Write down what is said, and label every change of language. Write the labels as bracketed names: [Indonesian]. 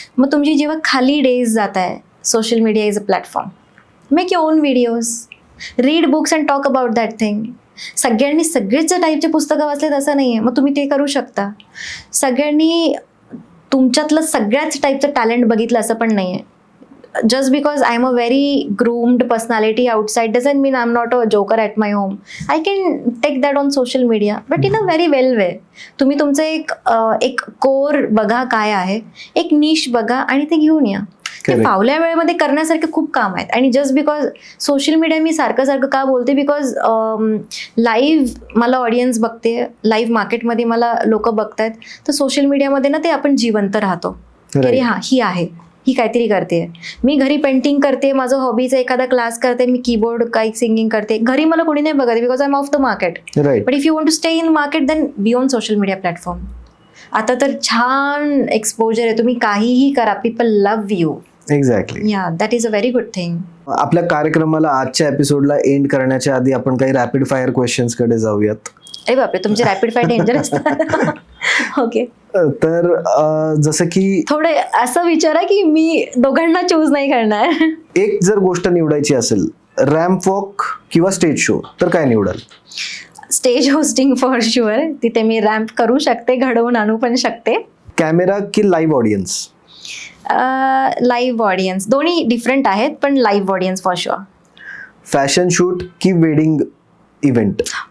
[Marathi] मग तुमची जेव्हा खाली डेज जात आहे, [English] Social media is a platform. Make your own videos, read books and talk about that thing. [Marathi] सगळ्यांनी सगळेच टाईपचे पुस्तकं वाचलेत असं नाही आहे, मग तुम्ही ते करू शकता. सगळ्यांनी तुमच्यातलं सगळ्याच टाईपचं टॅलेंट बघितलं असं पण नाही आहे. [English] just because I'm a very groomed personality outside doesn't mean I'm not a joker at my home. I can take that on social media, but in a very well way. [Marathi] तुम्ही तुमचं एक core बघा काय आहे, एक निश बघा आणि ते घेऊन या. ते फावल्या वेळेमध्ये करण्यासारखे खूप काम आहेत. आणि जस्ट बिकॉज सोशल मीडिया मी सारखं का बोलते, बिकॉज लाईव्ह मला ऑडियन्स बघते, लाईव्ह मार्केटमध्ये मला लोक बघतायत, तर सोशल मीडियामध्ये ना ते आपण जिवंत राहतो. अरे हा, ही आहे, ही काहीतरी करते. मी घरी पेंटिंग करते, माझं हॉबीचा एखादा क्लास करते, मी कीबोर्ड काही सिंगिंग करते, घरी मला कोणी नाही बघत [English] Because I am off the market. But if you want to stay in market then be on social media platform. [Marathi] आता तर छान एक्सपोजर आहे, तुम्ही काहीही करा, [English] People love you. Exactly. Yeah, that is a very good thing. [Marathi] आपल्या कार्यक्रमाला आजच्या एपिसोडला एंड करण्याच्या आधी आपण काही रॅपिड फायर क्वेश्चन्स कडे जाऊयात. अरे बापरे, तुमचे रॅपिड फायर डेंजर असतात. [English] Okay. [Marathi] तर जसं की थोडे असं विचारा की मी दोघांना चूज नाही करणार. एक जर गोष्ट निवडायची असेल, रॅम्प वॉक किंवा स्टेज शो, तर काय निवडाल? [English] Stage hosting for sure. [Marathi] तिथे मी रॅम्प करू शकते, घडवून आणू पण शकते. [English] Camera की live audience? Live audience. [Marathi] दोन्ही डिफरंट आहेत, पण live audience [English] For sure. Fashion shoot की wedding event?